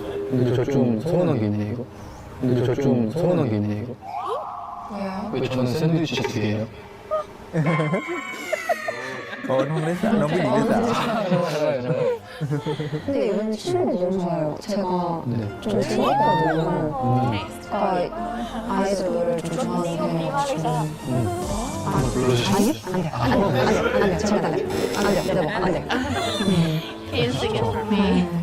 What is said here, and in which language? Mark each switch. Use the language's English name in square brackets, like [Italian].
[Korean] 근데 저 좀 서운한 게 있네 이거. 근데 저 좀 서운한 게 있네 이거. 왜 저는 샌드위치 두 개예요? [Thai] น้องได้สาวน้องผู้หญิงได้สาว [Korean] 근데 이번 실물 너무 좋아요. 제가 네. 좀 좋아했거든요. 그러니까 아이들 노래를 좀 좋아하는 편이어가지고. 한번 불러주시죠. 안 돼요. 제발 안 돼요. [English] Can you sing it for me?